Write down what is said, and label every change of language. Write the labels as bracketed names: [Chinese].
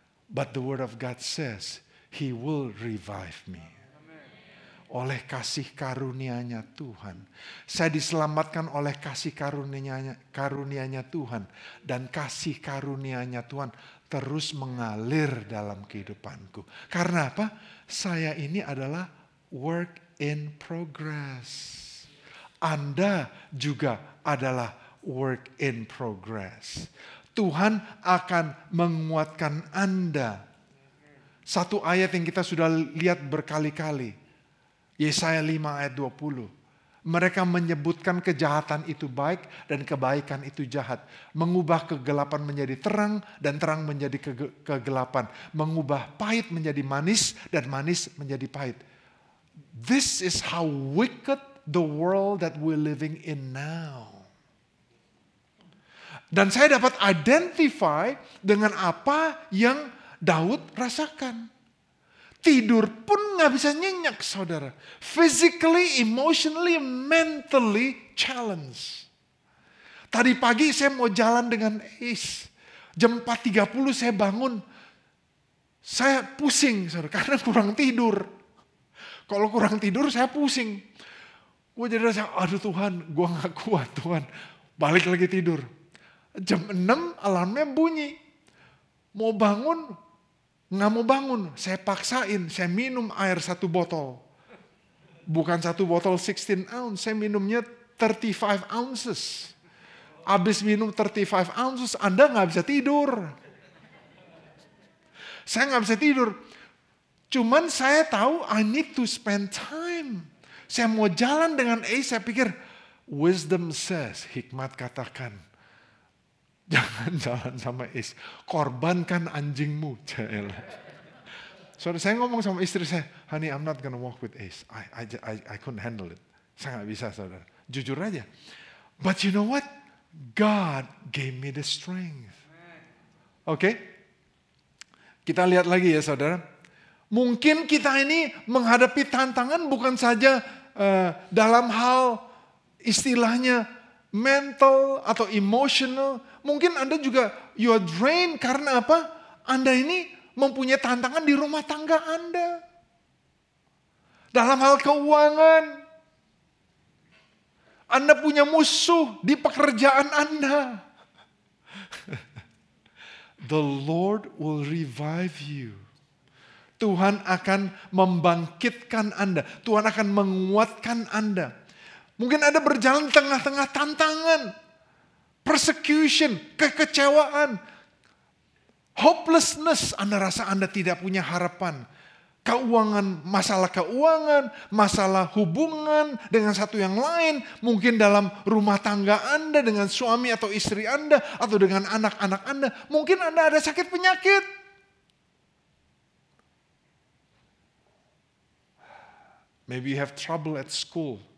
[English] But the word of God says, He will revive me. [Indonesian] Oleh kasih karunia-Nya Tuhan. Saya diselamatkan oleh kasih karunia-Nya Tuhan. Dan kasih karunia-Nya Tuhan terus mengalir dalam kehidupanku. Karena apa? Saya ini adalah [English] work in progress. [Indonesian] Anda juga adalah [English] work in progress. [Indonesian] Tuhan akan menguatkan Anda. Satu ayat yang kita sudah lihat berkali-kali. Yesaya 5 ayat 20. Mereka menyebutkan kejahatan itu baik dan kebaikan itu jahat. Mengubah kegelapan menjadi terang dan terang menjadi kegelapan. Mengubah pahit menjadi manis dan manis menjadi pahit. [English] This is how wicked the world that we're living in now. [Indonesian] Dan saya dapat identify dengan apa yang Daud rasakan. Tidur pun gak bisa nyenyak, saudara. [English] Physically, emotionally, mentally challenged. [Indonesian] Tadi pagi saya mau jalan dengan Ace. Jam 4.30 saya bangun. Saya pusing, saudara, karena kurang tidur. Kalau kurang tidur saya pusing. Gue jadi rasa, aduh Tuhan, gue gak kuat Tuhan. Balik lagi tidur. Jam 6 alarmnya bunyi. Mau bangun, gak mau bangun. Saya paksain, saya minum air 1 botol. Bukan 1 botol 16 ounce, saya minumnya 35 ounces. Abis minum 35 ounces, Anda gak bisa tidur. Saya gak bisa tidur. Cuman saya tahu [English] I need to spend time. [Indonesian] Saya mau jalan dengan saya pikir, [English] Wisdom says, [Indonesian] hikmat katakan, jangan jalan sama Ace. Korbankan anjingmu. Saudara, saya ngomong sama istri saya, [English] honey, I'm not gonna walk with Ace. I couldn't handle it. [Indonesian] Saya nggak bisa, saudara. Jujur aja. [English] But you know what? God gave me the strength. [Indonesian] Oke? Kita lihat lagi ya, saudara. Mungkin kita ini menghadapi tantangan bukan saja dalam hal istilahnya mental atau emotional. Mungkin Anda juga [English] you are drained [Indonesian] karena apa? Anda ini mempunyai tantangan di rumah tangga Anda. Dalam hal keuangan. Anda punya musuh di pekerjaan Anda. [English] The Lord will revive you. [Indonesian] Tuhan akan membangkitkan Anda. Tuhan akan menguatkan Anda. Mungkin Anda berjalan di tengah-tengah tantangan. Persecution, kekecewaan. Hopelessness, Anda rasa Anda tidak punya harapan. Keuangan, masalah hubungan dengan satu yang lain. Mungkin dalam rumah tangga Anda dengan suami atau istri Anda. Atau dengan anak-anak Anda. Mungkin Anda ada sakit penyakit. [English] Maybe you have trouble at school.